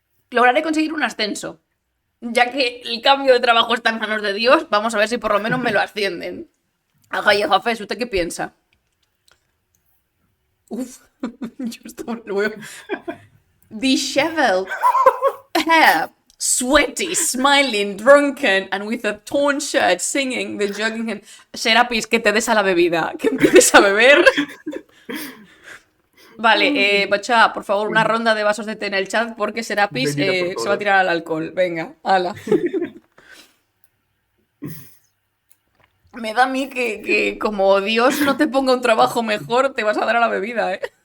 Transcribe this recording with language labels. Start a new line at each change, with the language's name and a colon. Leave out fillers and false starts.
Spanish: Lograré conseguir un ascenso. Ya que el cambio de trabajo está en manos de Dios, vamos a ver si por lo menos me lo ascienden. Agaya Jafes, ¿usted qué piensa? Uf, yo estoy luego.
English: Disheveled hair, sweaty, smiling, drunken, and with a torn shirt, singing the jogging hand.
Spanish: Serapis, que te des a la bebida, que empieces a beber. Vale, Bacha, por favor, una ronda de vasos de té en el chat porque Serapis se va a tirar al alcohol. Venga, ala. Me da a mí que como Dios no te ponga un trabajo mejor, te vas a dar a la bebida, ¿eh?